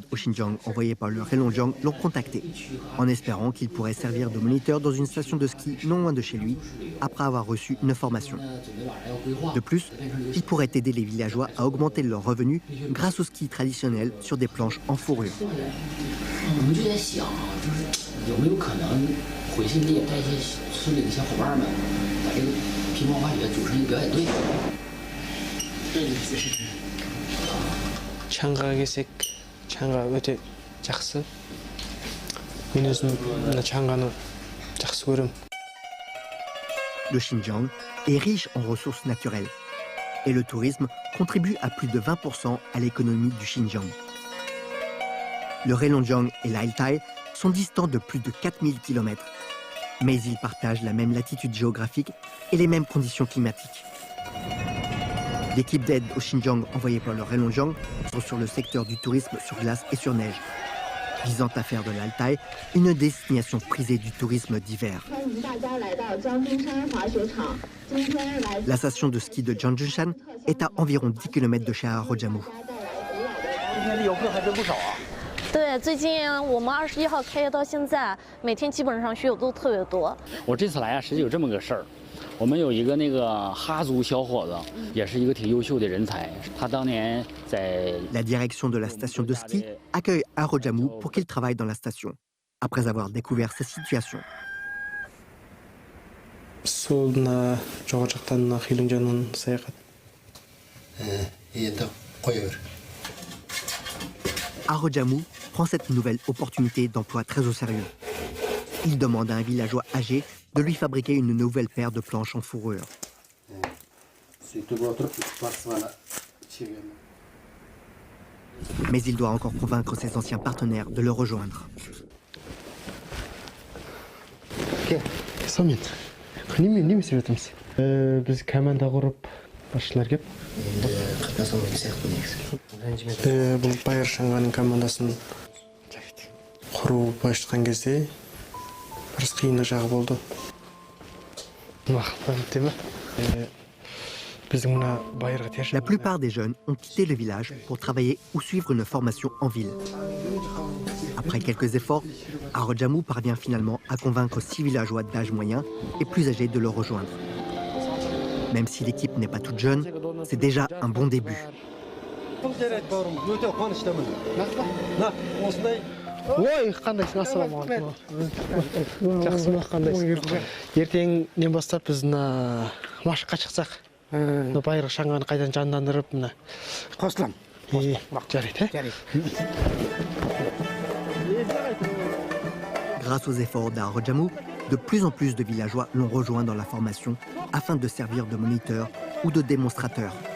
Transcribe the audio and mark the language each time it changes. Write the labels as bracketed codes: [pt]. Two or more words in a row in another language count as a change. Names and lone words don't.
[fr] au Xinjiang envoyés par le Heilongjiang l'ont contacté, en espérant qu'il pourrait servir de moniteur dans une station de ski non loin de chez lui, après avoir reçu une formation. De plus, il pourrait aider les villageois à augmenter leurs revenus grâce au ski traditionnel sur des planches en fourrure. [kk] Чаңға келсек, чаңға өте жақсы. Мен өзім мына чаңғаны жақсы көремін. [fr] Le Xinjiang est riche en ressources naturelles et le tourisme contribue à plus de 20% à l'économie du Xinjiang. Le Heilongjiang et l'Altaï sont distants de plus de 4000 km, mais ils partagent la même latitude géographique et les mêmes conditions climatiques. L'équipe d'aide au Xinjiang envoyée par le Heilongjiang sont sur le secteur du tourisme sur glace et sur neige, visant à faire de l'Altaï une destination prisée du tourisme d'hiver. La station de ski de Jiangzunshan est à environ 10 km de chez Arojamou. [zh] 对，最近我们21号开业到现在，每天基本上学友都特别多。我这次来啊，实际有这么个事儿，我们有一个那个哈族小伙子，也是一个挺优秀的人才，他当年在 [fr] La direction de la station de ski accueille Arojamou pour qu'il travaille dans la station, après avoir découvert sa situation. [kk] Солына жоғары жақтан Heilongjiangнан саяхат. Енді қоя бер. [fr] Arojamou prend cette nouvelle opportunité d'emploi très au sérieux. Il demande à un villageois âgé de lui fabriquer une nouvelle paire de planches en fourrure. Mais il doit encore convaincre ses anciens partenaires de le rejoindre. [kk] Самет, не істеп жатырмыз? Біз команда құрып, басшылар кеп. Бұл Байыр Шаңғаның командасын құру былай шыққан кезде біраз қиын жағы болды. [fr] La plupart des jeunes ont quitté le village pour travailler ou suivre une formation en ville. Après quelques efforts, Arojamou parvient finalement à convaincre 6 villageois d'âge moyen et plus âgés de le rejoindre. Même si l'équipe n'est pas toute jeune, c'est déjà un bon début. [kk] Ой, қандайсың, ассалаумағалейкум. Жақсымын, қандайсың? Ертең нен бастап біз машыққа шықсақ, Байыр Шаңғаны қайдан жандандырып, Қосылам. Жарайды, [fr] Grâce aux efforts d'Arojamou, de plus en plus de villageois l'ont rejoint dans la formation afin de servir de moniteur ou de démonstrateur.